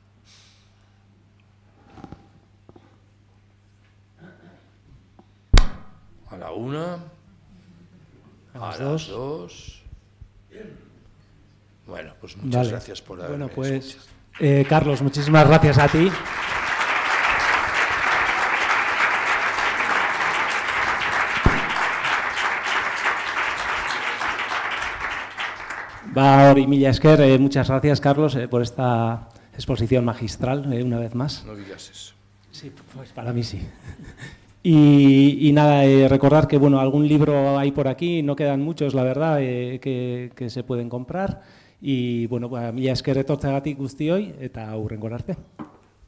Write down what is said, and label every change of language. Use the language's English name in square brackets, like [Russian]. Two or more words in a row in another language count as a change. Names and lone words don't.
[Spanish] A la una, a las dos. Bueno, pues muchas gracias por haberme escuchado. Carlos, muchísimas gracias a ti. [Basque] Hori mila esker, [Spanish] muchas gracias, Carlos, por esta exposición magistral, una vez más. No digas eso. Sí, pues para mí sí. Y nada, recordar que bueno, algún libro hay por aquí, no quedan muchos, la verdad, que se pueden comprar. Y bueno, [Basque] mila esker etortzeagatik guztioi, eta hurrengora arte.